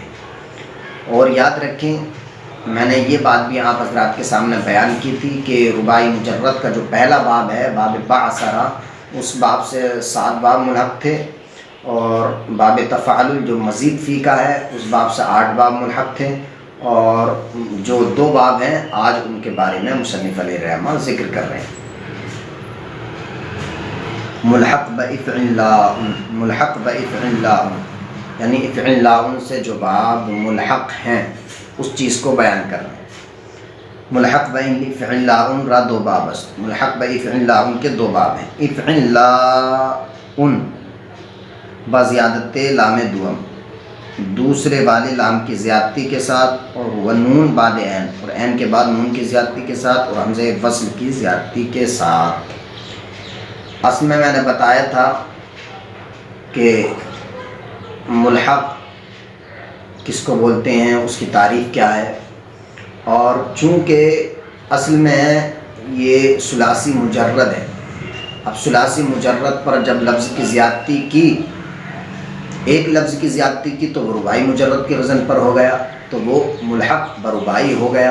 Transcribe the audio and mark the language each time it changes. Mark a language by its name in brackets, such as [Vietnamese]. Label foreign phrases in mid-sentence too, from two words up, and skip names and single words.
[Urdu] اور یاد رکھیں، میں نے یہ بات بھی آپ حضرات کے سامنے بیان کی تھی کہ رباعی مجرد کا جو پہلا باب ہے باب بعثرہ، اس باب سے 7 باب ملحق تھے، اور باب تفعلل جو مزید فی کا ہے اس باب سے 8 باب ملحق تھے، اور جو 2 باب ہیں آج ان کے بارے میں مصنف [Arabic] علیہ الرحمہ [Urdu] ذکر کر رہے ہیں۔ [Persian] ملحق بافعل لاؤن، ملحق بافعل لاؤن [Urdu] یعنی افعل لاؤن سے جو باب ملحق ہیں اس چیز کو بیان کر رہے ہیں۔ [Persian] ملحق بافعل لاؤن را 2 باب است، [Urdu] ملحق بافعل لاؤن کے 2 باب ہیں۔ [Persian] افعل لاؤن بزیادت لام دوم، [Urdu] دوسرے والے لام کی زیادتی کے ساتھ، اور [Persian] ونون بعد عین، [Urdu] اور عین کے بعد نون کی زیادتی کے ساتھ، اور حمزہ وصل کی زیادتی کے ساتھ۔ اصل میں نے بتایا تھا کہ ملحق کس کو بولتے ہیں، اس کی تعریف کیا ہے، اور چونکہ اصل میں یہ ثلاثی مجرد ہے، اب ثلاثی مجرد پر جب لفظ کی زیادتی کی، ایک لفظ کی زیادتی کی تو وہ رباعی مجرد کے وزن پر ہو گیا، تو وہ ملحق برباعی ہو گیا۔